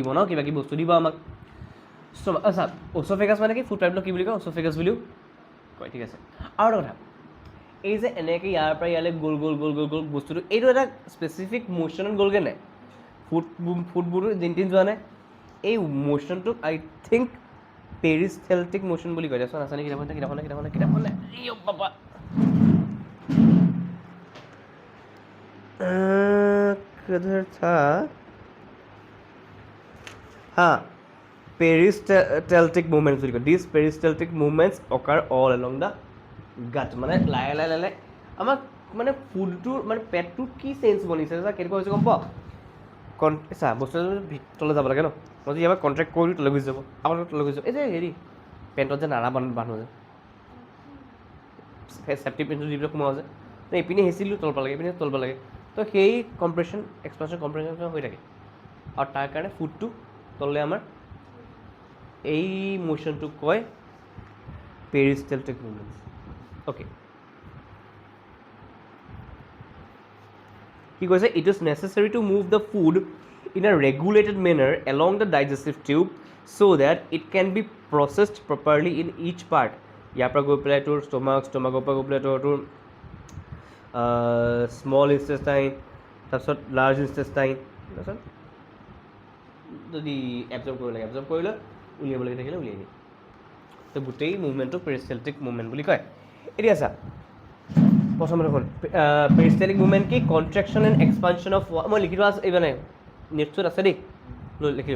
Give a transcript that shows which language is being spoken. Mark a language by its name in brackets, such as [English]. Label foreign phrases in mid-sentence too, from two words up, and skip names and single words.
[Assamese] ন কিবা কিবি বস্তু দিব আমাক ষ্টমাক আচ্ছা অ'চ'ফেগাছ মানে কি [English] food pipe [Assamese] কি বুলি কয় অ'চ'ফেগাছ বুলিও কয় ঠিক আছে আৰু এটা কথা এই যে এনেকৈ ইয়াৰ পৰা ইয়ালৈ গ'ল গ'ল গ'ল গ'ল গ'ল বস্তুটো এইটো এটা স্পেচিফিক মোশ্যনত গ'লগৈ নাই ফুডবোৰটো জিনটিন যোৱা নাই এই মোশ্যনটোক [English] I think peristaltic motion [Assamese] বুলি কয় দেচোন আছে নে কিতাপখনে বাবা [Hindi] किधर था हाँ [English] peristaltic movements [Assamese] বুলি কয় [English] these peristaltic movements occur all along the gut [Assamese] মানে লাহে লাহে লাহে আমাক মানে ফুডটোৰ মানে পেটটোৰ কি চেঞ্জ বনিছে চা কেনেকুৱা হৈছে গম পাওঁ চা বস্তুটো তলে যাব লাগে ন মই যদি এবাৰ কণ্ট্ৰেক্ট কৰি তলে গুচি যাব আপোনাৰ তলে গুচি যাব এই যে হেৰি পেণ্টত যে নাৰা বান্ধো যে চেফটি পেণ্টটো যিবিলাক সোমাওঁ যে তো এইপিনে হেঁচিলোঁ তলব লাগে এইপিনে তলব লাগে তো সেই কম্প্ৰেশ্যন কম্প্ৰেশ্যন হৈ থাকে আৰু তাৰ কাৰণে ফুডটো তললৈ আমাৰ এই মোশ্যনটোক কয় [English] peristaltic movements [Assamese] অ'কে কি কৈছে [English] It is necessary to move the food in a regulated manner along the digestive tube so that it can be processed properly in each part [Assamese] ইয়াৰ পৰা গৈ পেলাই তোৰ ষ্টমাকৰ পৰা গৈ পেলাই তোৰ [English] small intestine [Assamese] তাৰপিছত [English] large intestine [Assamese] তাৰপিছত যদি এবজৰ্ব কৰিব লাগে এবজৰ্ব কৰিলে উলিয়াব লাগি থাকিলে উলিয়াই দিয়ে তো গোটেই মুভমেণ্টটো [English] peristaltic movement [Assamese] বুলি কয় এতিয়া চা প্ৰথমতে দেখোন [English] peristaltic movement [Assamese] কি [English] contraction and expansion of [Assamese] মই লিখি থোৱা আছে এই মানে নেটছত আছে দেই লিখি